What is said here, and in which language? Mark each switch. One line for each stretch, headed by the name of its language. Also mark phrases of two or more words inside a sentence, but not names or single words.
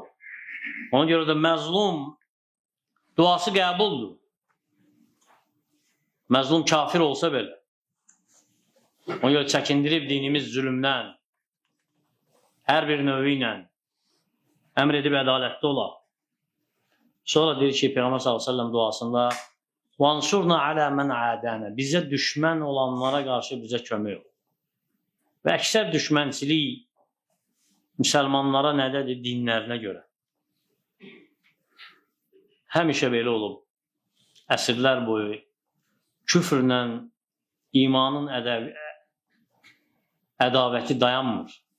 Azerbaijani: Ona görə də məzlum duası qəbuldur. Məzlum kafir olsa belə. Ona görə çəkindirib dinimiz zülümdən, hər bir növü ilə əmr edib ədalətli olaq. Sonra deyir ki, Peyğəmbər s.ə.v duasında
Arabic: وَانْصُرْنَا عَلَى مَنْ عَادَانَ
Azerbaijani: bizə düşmən olanlara qarşı bizə kömək ol. Və əksər düşmənçilik müsəlmanlara nədədir? Dinlərinə görə. Həmişə belə olub. Əsrlər boyu küfrlə imanın ədavəti dayanmır.